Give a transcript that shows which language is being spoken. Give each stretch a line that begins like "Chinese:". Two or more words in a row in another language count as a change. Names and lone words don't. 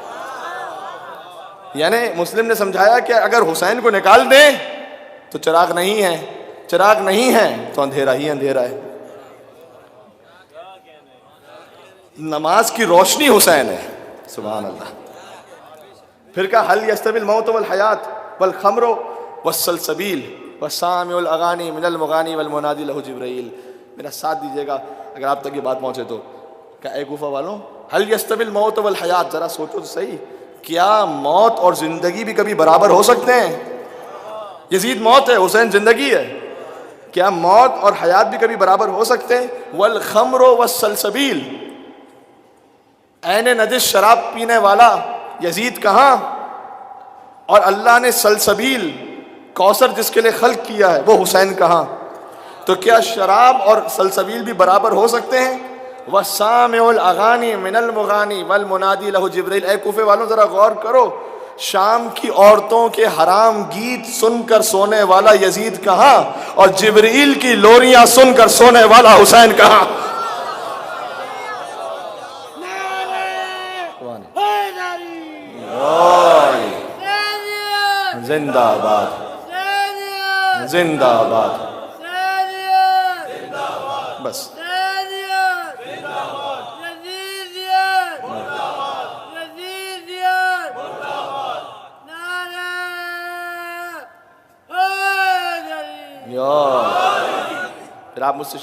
Urdu: یعنی مسلم نے سمجھایا کہ اگر حسین کو نکال دیں تو چراغ نہیں ہے، چراغ نہیں ہے تو اندھیرا ہی اندھیرا ہے، نماز کی روشنی حسین ہے۔ سبحان اللہ۔ پھر کہا
Arabic: حل یستوی الموت والحیات والخمر والسلسبیل والسامع الاغانی من المغانی والمنادی لہ جبرائیل۔
Urdu: میرا ساتھ دیجیے گا اگر آپ تک یہ بات پہنچے تو، کہ اے کوفہ والوں،
Arabic: حل یستوی الموت والحیات،
Urdu: ذرا سوچو تو صحیح، کیا موت اور زندگی بھی کبھی برابر ہو سکتے ہیں؟ یزید موت ہے، حسین زندگی ہے، کیا موت اور حیات بھی کبھی برابر ہو سکتے ہیں؟
Arabic: والخمر والسلسبیل،
Urdu: عین نجس شراب پینے والا یزید کہاں، اور اللہ نے سلسبیل کوثر جس کے لیے خلق کیا ہے وہ حسین کہاں؟ تو کیا شراب اور سلسبیل بھی برابر ہو سکتے ہیں؟
Arabic: وَسَامِعُ الْأَغَانِ مِنَ الْمُغَانِ وَالْمُنَادِي لَهُ جِبْرِيلُ۔
Urdu: اے کوفے والوں ذرا غور کرو، شام کی عورتوں کے حرام گیت سن کر سونے والا یزید کہاں، اور جبرائیل کی لوریاں سن کر سونے والا حسین کہاں؟ زندہ آباد، زندہ آباد، بس پھر آپ مجھ سے